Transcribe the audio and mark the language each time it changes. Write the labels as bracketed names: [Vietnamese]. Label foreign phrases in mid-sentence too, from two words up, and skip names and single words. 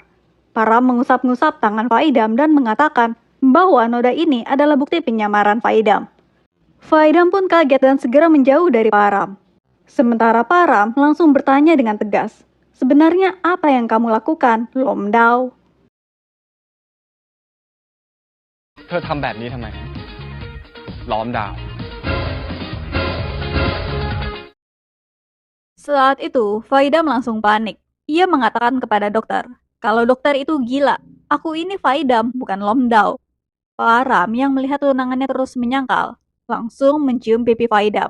[Indonesian] Param mengusap-ngusap tangan Faidam dan mengatakan bahwa noda ini adalah bukti penyamaran Faidam. Faidam pun kaget dan segera menjauh dari Param. Sementara Param langsung bertanya dengan tegas, "Sebenarnya apa yang kamu lakukan, Lom Dao?" [Thai] เธอทำแบบนี้ทำไม ล้อมดาว [Indonesian] Saat itu, Faidam langsung panik. Ia mengatakan kepada dokter, kalau dokter itu gila, aku ini Faidam, bukan Lom Dao. Param yang melihat tunangannya terus menyangkal, langsung mencium pipi Faidam.